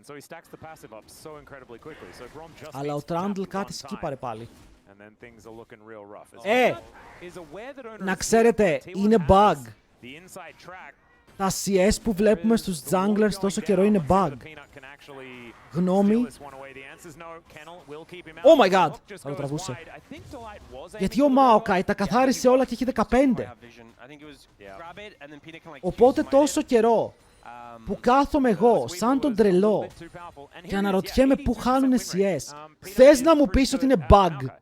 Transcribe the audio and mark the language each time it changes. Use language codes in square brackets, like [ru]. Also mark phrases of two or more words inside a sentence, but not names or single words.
[el] Αλλά ο Trundle κάτι σκύπαρε πάλι. Να ξέρετε, είναι bug. Τα CS που βλέπουμε στους junglers τόσο καιρό είναι bug. Γνώμη. [en] Oh my god! [el] Θα το τραβούσε. Γιατί ο Maokai τα καθάρισε όλα και έχει 15. Οπότε τόσο καιρό που κάθομαι εγώ σαν τον τρελό και αναρωτιέμαι πού χάνουνε CS. Θες να μου πεις ότι είναι bug?